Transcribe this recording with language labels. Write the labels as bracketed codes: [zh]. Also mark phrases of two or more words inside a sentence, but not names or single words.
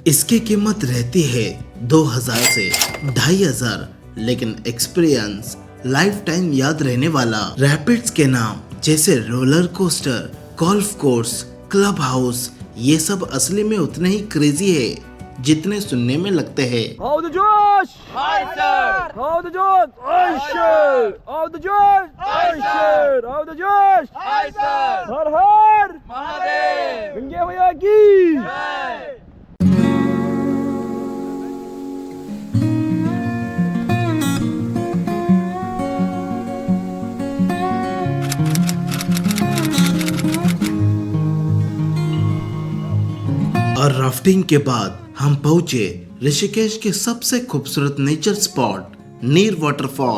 [hi] इसकी कीमत रहती है 2000 से 2500, लेकिन [en] experience life time [hi] याद रहने वाला। रैपिड्स के नाम जैसे रोलर कोस्टर, गोल्फ कोर्स, क्लब हाउस, ये सब असली में उतने ही क्रेजी है जितने सुनने में लगते हैं। [en] Hou de Josh! Hi, sir. Hou de Josh! Aisher! Hou de Josh! Aisher! Hou de Josh! Hi, sir. [hi] हर हर! Mahadev. गंगे मैया की! Jai. और राफ्टिंग के बाद हम पहुंचे ऋषिकेश के सबसे खूबसूरत [en] nature spot [hi] नीर वाटरफॉल।